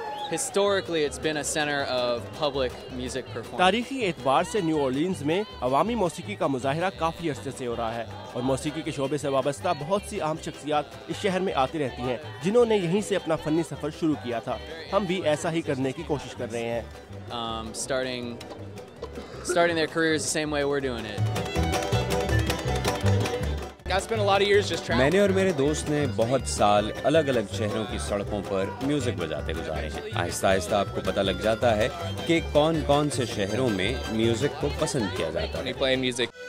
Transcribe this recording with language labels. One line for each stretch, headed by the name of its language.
English: Historically, it's been a center of public music performance.
Hindi: तारीखी एतबार से न्यू ऑरलीन्स में अवामी मौसीकी का मुजाहिरा काफ़ी अरसे से हो रहा है और मौसीकी के शोबे से वाबस्ता बहुत सी अहम शख्सियात इस शहर में आती रहती हैं, जिन्होंने यहीं से अपना फनी सफ़र शुरू किया था। हम भी ऐसा ही करने की कोशिश कर रहे हैं।
English: Starting their careers the same way we're doing it.
Hindi: मैंने और मेरे दोस्त ने बहुत साल अलग अलग शहरों की सड़कों पर म्यूजिक बजाते गुजारे हैं। आहिस्ता आहिस्ता आपको पता लग जाता है कि कौन कौन से शहरों में म्यूजिक को पसंद किया जाता है।